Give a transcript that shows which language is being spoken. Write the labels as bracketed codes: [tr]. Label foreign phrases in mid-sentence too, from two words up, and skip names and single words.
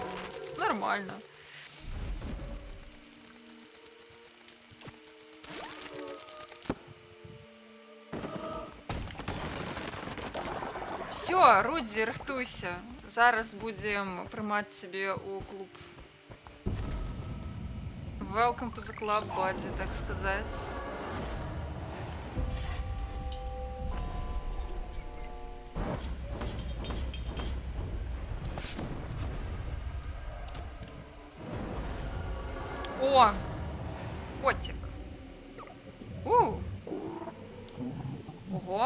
[ru] Нормально. Всё, [be] Рудзі, рыхтуйся. Зараз будзем прымаць цябе ў клуб. [en] Welcome to the club, buddy, [be] так сказаць. О! [ru] Котик. Ого!